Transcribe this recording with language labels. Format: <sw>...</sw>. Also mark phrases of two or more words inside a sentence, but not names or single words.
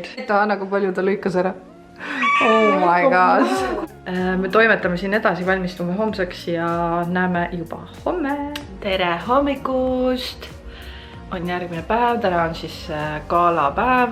<et>Anna, kui palju ta lõikas ära?</et> <en>Oh my god!</en> <et>Me toimetame siin edasi, valmistume homseks ja näeme juba homme. Tere hommikust! On järgmine päev, täna on siis galapäev.</et>